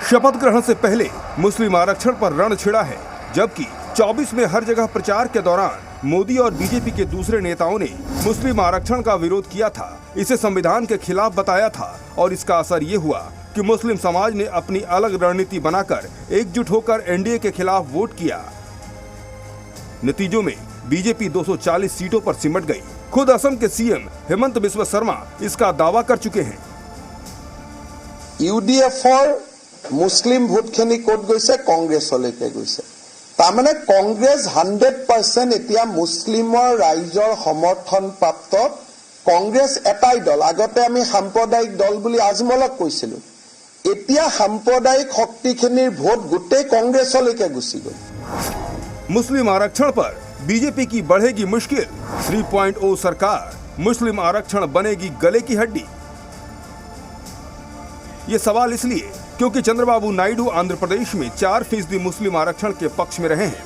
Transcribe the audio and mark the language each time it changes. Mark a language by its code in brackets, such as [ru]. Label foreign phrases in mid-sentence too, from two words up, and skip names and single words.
[hi] शपथ ग्रहण से पहले मुस्लिम आरक्षण पर रण छिड़ा है, जबकि 24 में हर जगह प्रचार के दौरान मोदी और बीजेपी के दूसरे नेताओं ने मुस्लिम आरक्षण का विरोध किया था, इसे संविधान के खिलाफ बताया था और इसका असर ये हुआ कि मुस्लिम समाज ने अपनी अलग रणनीति बनाकर एकजुट होकर एनडीए के खिलाफ वोट किया। नतीजों में बीजेपी 240 सीटों पर सिमट गई। खुद असम के सीएम हेमंत बिस्वा शर्मा इसका दावा कर चुके हैं। [as] ইউডিএফৰ মুছলিম ভোটখিনি ক'ত গৈছে? কংগ্ৰেছলৈকে গৈছে। তাৰমানে কংগ্ৰেছ 100% এতিয়া মুছলিমৰ ৰাইজৰ সমৰ্থন প্ৰাপ্ত। কংগ্ৰেছ এটাই দল। আগতে আমি সাম্প্ৰদায়িক দল বুলি আজমলক কৈছিলো। এতিয়া সাম্প্ৰদায়িক শক্তিখিনিৰ ভোট গোটেই কংগ্ৰেছলৈকে গুচি গ'ল। [hi] मुस्लिम आरक्षण पर बीजेपी की बढ़ेगी मुश्किल। 3.0 सरकार, मुस्लिम आरक्षण बनेगी गले की हड्डी। ये सवाल इसलिए क्योंकि चंद्रबाबू नायडू आंध्र प्रदेश में 4% मुस्लिम आरक्षण के पक्ष में रहे हैं।